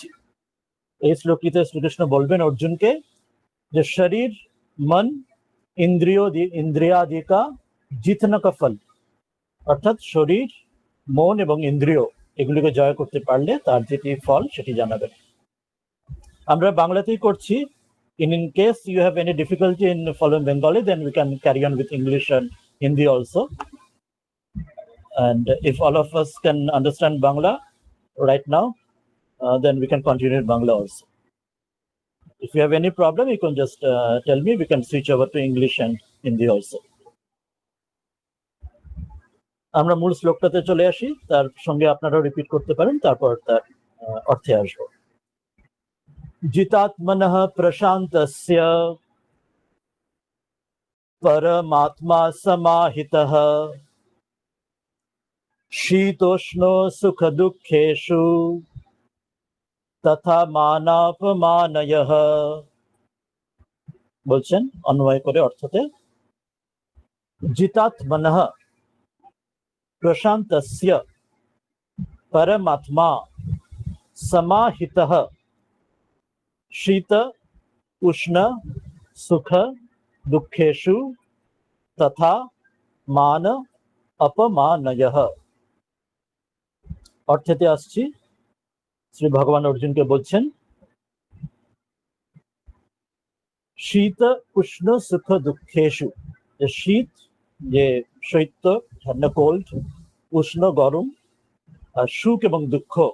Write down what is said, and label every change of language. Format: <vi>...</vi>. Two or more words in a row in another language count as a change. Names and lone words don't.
<bn>এই শ্লোকটিতে শ্রীকৃষ্ণ বলবেন অর্জুনকে যে শরীর মন ইন্দ্রিয়াদি</bn> <hi>का जीतना का फल,</hi> <bn>অর্থাৎ শরীর মন এবং ইন্দ্রিয় এগুলিকে জয় করতে পারলে তার যেটি ফল সেটি জানাবেন। আমরা বাংলাতেই করছি।</bn> <en>In case you have any difficulty in following Bengali, then we can carry on with English and Hindi also. And if all of us can understand Bangla right now, then we can continue in Bangla also. If you have any problem, you can just tell me. We can switch over to English and Hindi also.</en> <bn>আমরা মূল শ্লোকটাতে চলে আসি, তার সঙ্গে আপনারাও রিপিট করতে পারেন, তারপর তার অর্থে আসবো।</bn> <sa>जितात्मनः प्रशान्तस्य परमात्मा समाहितः शीतोष्णो सुखदुःखेषु तथा मानापमानयः।</sa> <bn>বলছেন অন্বয় করে অর্থতে,</bn> <sa>जितात्मनः प्रशान्तस्य परमात्मा समाहितः शीत उष्ण सुख दुखेषु तथा मान अपमानयः।</sa> <bn>অর্থেতে আসছি। শ্রী ভগবান অর্জুনকে বলছেন</bn> <sa>শীত উষ্ণ সুখ দুঃখেষু,</sa> <bn>শীত যে শৈত্য কোল্ড, উষ্ণ গরম, আর সুখ এবং দুঃখ,</bn>